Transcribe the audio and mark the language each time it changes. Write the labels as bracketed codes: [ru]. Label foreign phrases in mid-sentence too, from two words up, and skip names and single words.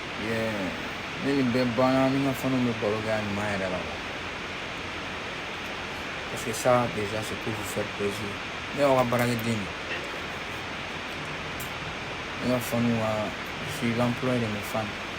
[bm] Ni bɛɛ banna ni ka fana bɛ baro kɛ ɲuman yɛrɛ la [fr] parce que ça déjà c'est pour vous faire plaisir [bm] ne y'aw ka baarakɛden de ne ka fanu [fr] je suis l'employé de mes fans